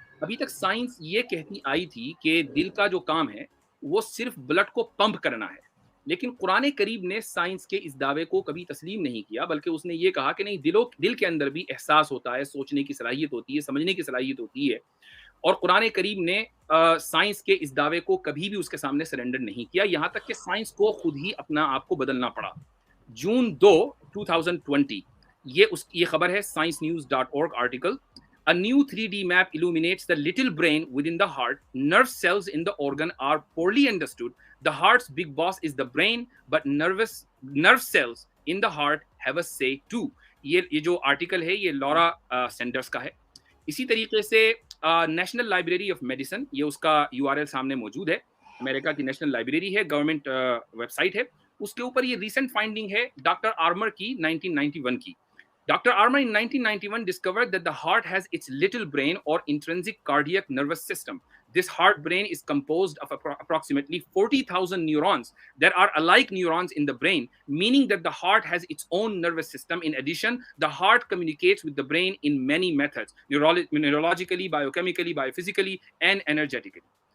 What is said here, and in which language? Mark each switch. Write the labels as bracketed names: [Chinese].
[Hindi] अभी तक साइंस ये कहती आई थी कि दिल का जो काम है वो सिर्फ ब्लड को पंप करना है, लेकिन कुरान करीम ने साइंस के इस दावे को कभी तस्लीम नहीं किया, बल्कि उसने ये कहा कि नहीं, दिल के अंदर भी एहसास होता है, सोचने की सलाहियत होती है, समझने की सलाहियत होती है। और कुरान करीम ने साइंस के इस दावे को कभी भी उसके सामने सरेंडर नहीं किया, यहाँ तक कि साइंस को खुद ही अपना आप को बदलना पड़ा। जून 2, 2020 ये खबर है sciencenews.org article. [English] A new 3D map illuminates the little brain within the heart. Nerve cells in the organ are poorly understood. The heart's big boss is the brain, but nerve cells in the heart have a say too. [Hindi] ये जो article है ये Laura Sanders का है। इसी तरीके से national library of medicine, ये उसका URL सामने मौजूद है, अमेरिका की नेशनल लाइब्रेरी है, गवर्नमेंट वेबसाइट है, उसके ऊपर ये रिसेंट फाइंडिंग है डॉक्टर आर्मर की 1991 की। [English] Dr. Armour in 1991 discovered that the heart has its little brain or intrinsic cardiac nervous system. This heart brain is composed of approximately 40,000 neurons. There are alike neurons in the brain, meaning that the heart has its own nervous system. In addition, the heart communicates with the brain in many methods: neurologically, biochemically, biophysically, and energetically.